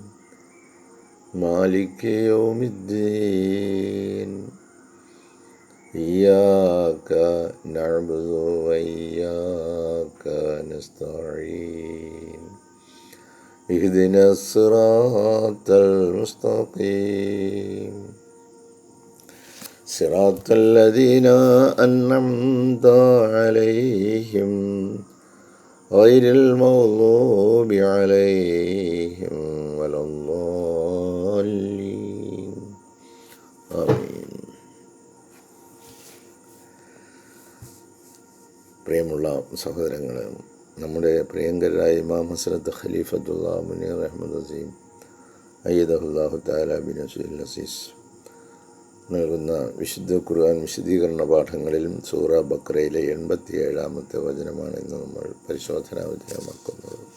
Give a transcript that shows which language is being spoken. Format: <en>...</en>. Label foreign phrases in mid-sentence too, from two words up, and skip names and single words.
<ar>مالك يوم الدين إياك نعبد وإياك نستعين اهدنا الصراط المستقيم صراط الذين أنعمت عليهم غير المغضوب عليهم ولا الضالين ആമീൻ.</ar> <ml>പ്രിയമുള്ള സഹോദരങ്ങളെ, നമ്മുടെ പ്രിയങ്കരായ ഇമാം ഹസ്രത്ത് ഖലീഫത്തുള്ള മുനീർ അഹമ്മദ് അസീം</ml> <ar>أيده الله تعالى بنصره العزيز</ar> <ml>നൽകുന്ന വിശുദ്ധ ഖുർആൻ വിശദീകരണ പാഠങ്ങളിലും സൂറ ബഖറയിലെ 87-ാമത്തെ വചനമാണ് ഇന്ന് നമ്മൾ പരിശോധനാ വിധേയമാക്കുന്നത്.</ml>